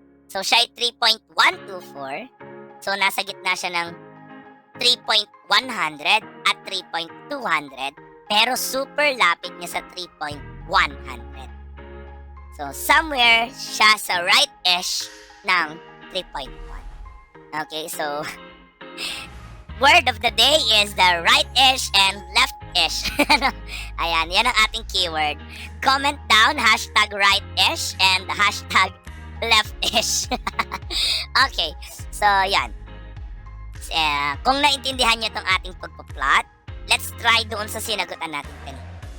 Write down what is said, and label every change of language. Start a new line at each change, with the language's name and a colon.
Filipino: So, siya ay 3.124. So, nasa gitna siya ng 3.100 at 3.200. Pero super lapit niya sa 3.100. So, somewhere siya sa right-ish ng 3.1.
English: Okay, so word of the day is the right-ish and left-ish.
Filipino: Ayan, yan ang ating keyword.
English: Comment down, hashtag right-ish and hashtag left-ish.
Filipino: Okay, so yan. Kung naintindihan nyo itong ating pagpa-plot,
English: let's try
Filipino: doon sa sinagutan natin kanina.